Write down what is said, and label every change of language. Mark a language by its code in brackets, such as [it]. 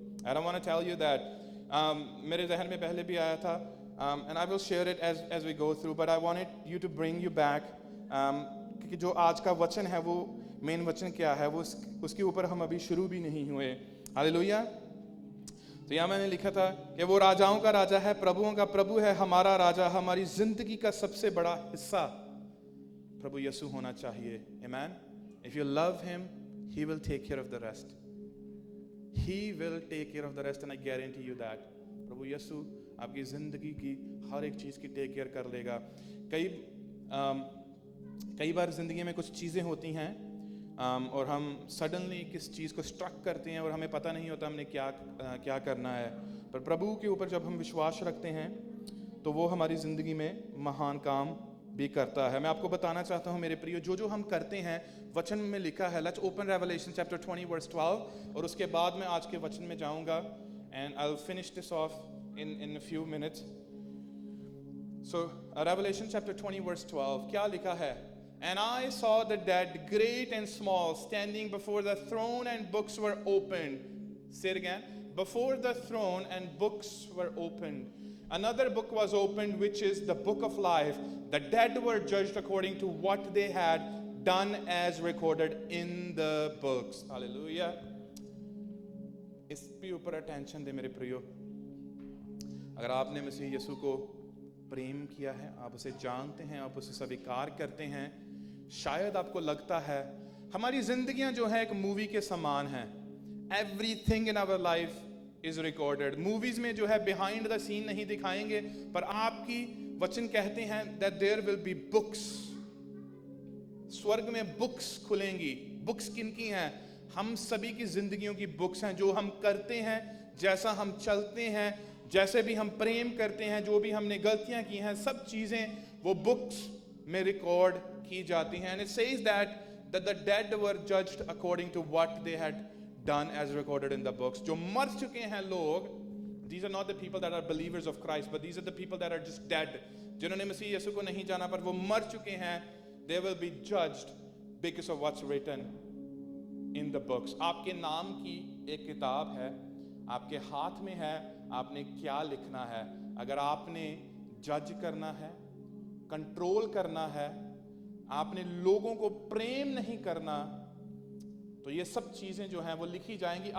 [en] And I want to tell you that [hi] मेरे जहन में पहले भी आया था, [en] and I will share it as we go through, but I wanted you to bring you back, [hi] क्योंकि जो आज का वचन है वो मेन वचन क्या है, वो उसके ऊपर हम अभी शुरू भी नहीं हुए. हालेलुया. तो यहाँ मैंने लिखा था कि वो राजाओं का राजा है, प्रभुओं का प्रभु है, हमारा राजा. हमारी जिंदगी का सबसे बड़ा हिस्सा प्रभु यीशु होना चाहिए. आमीन. [en] If you love him, he will take care of the rest. He will take care of the rest, and I guarantee you that. [hi] प्रभु यीशु आपकी जिंदगी की हर एक चीज की टेक केयर कर लेगा. कई बार जिंदगी में कुछ चीजें होती हैं और हम सडनली किस चीज़ को स्ट्रक करते हैं और हमें पता नहीं होता हमने क्या करना है. पर प्रभु के ऊपर जब हम विश्वास रखते हैं तो वो हमारी ज़िंदगी में महान काम भी करता है. मैं आपको बताना चाहता हूँ मेरे प्रियो, जो हम करते हैं वचन में लिखा है. [en] let's open Revelation chapter 20 verse 12, [hi] और उसके बाद मैं आज के वचन में जाऊँगा, [en] And I will finish this off in a few minutes. [hi] So revelation chapter 20 verse 12 क्या लिखा है? [en] And I saw the dead, great and small, standing before the throne, and books were opened. Say it again. Before the throne, and books were opened. Another book was opened, which is the book of life. The dead were judged according to what they had done, as recorded in the books. Hallelujah. [hi] इस पे ऊपर attention दे मेरे प्रियो. अगर आपने मसीह यीशु को प्रेम किया है, आप उसे जानते हैं, आप उसे स्वीकार करते हैं, शायद आपको लगता है हमारी जिंदगियां जो है एक मूवी के समान हैं. [en] Everything in our life is recorded. [hi] Movies में जो है बिहाइंड द सीन नहीं दिखाएंगे, पर आपकी वचन कहते हैं [en] that there will be books, [hi] स्वर्ग में बुक्स खुलेंगी। बुक्स किनकी हैं? हम सभी की जिंदगियों की बुक्स हैं। जो हम करते हैं, जैसा हम चलते हैं, जैसे भी हम प्रेम करते हैं, जो भी हमने गलतियां की हैं, सब चीजें वो बुक्स में रिकॉर्ड की जाती हैं। [en] And it says that the dead were judged according to what they had done as recorded in the books. [hi] जो मर चुके हैं लोग, [en] these are not the people that are believers of Christ, but these are the people that are just dead. [hi] जिन्होंने मसीह यीशु को नहीं जाना पर वो मर चुके हैं, [en] they will be judged because of what's written in the books. [hi] आपके नाम की एक किताब है, आपके हाथ में है, आपने क्या लिखना है। अगर आपने जज करना है, कंट्रोल करना है, आपने लोगों को प्रेम नहीं करना, तो ये सब चीजें जो हैं वो लिखी जाएंगी।